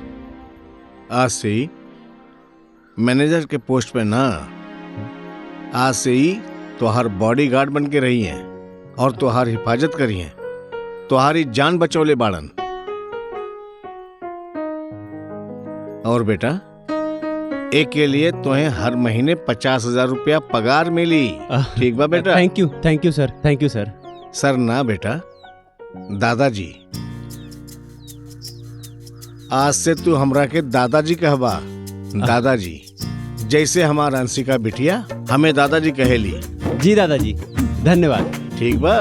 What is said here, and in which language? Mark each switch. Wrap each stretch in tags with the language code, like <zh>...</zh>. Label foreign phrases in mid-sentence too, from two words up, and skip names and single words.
<bho>आज से ही मैनेजर के पोस्ट पे ना, आज से ही तुहार बॉडीगार्ड बन के रही हैं और तुहार हिफाजत करी हैं, तुहारी जान बचौले बाड़न। और बेटा, एक के लिए तुम्हें हर महीने 50,000 रुपया पगार मिली। ठीक बा बेटा?</bho> <en>thank you sir, thank you sir.</en> <bho>सर ना बेटा, दादाजी। आज से तू हमरा के दादाजी कहबा। दादाजी, जैसे हमारा अंशिका बिटिया हमें दादाजी कहेली। जी दादाजी, धन्यवाद। ठीक बा?</bho>